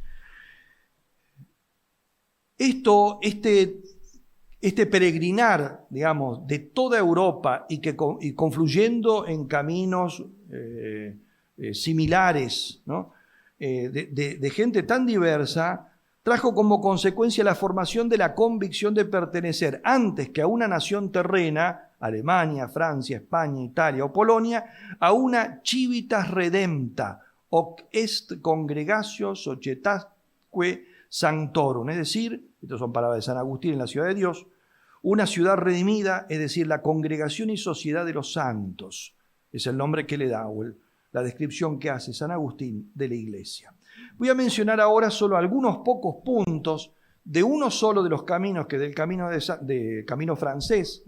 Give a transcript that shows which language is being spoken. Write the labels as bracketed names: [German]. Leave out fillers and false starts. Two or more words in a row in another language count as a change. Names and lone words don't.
[Spanish] Este peregrinar, digamos, de toda Europa y confluyendo en caminos similares, ¿no?, de gente tan diversa, trajo como consecuencia la formación de la convicción de pertenecer, antes que a una nación terrena, Alemania, Francia, España, Italia o Polonia, a una [Latin] civitas redempta, hoc est congregatio societatque sanctorum, [Spanish] es decir, estas son palabras de San Agustín en la Ciudad de Dios, una ciudad redimida, es decir, la congregación y sociedad de los santos, es el nombre que le da, la descripción que hace San Agustín de la Iglesia. Voy a mencionar ahora solo algunos pocos puntos de uno solo de los caminos, que del camino francés,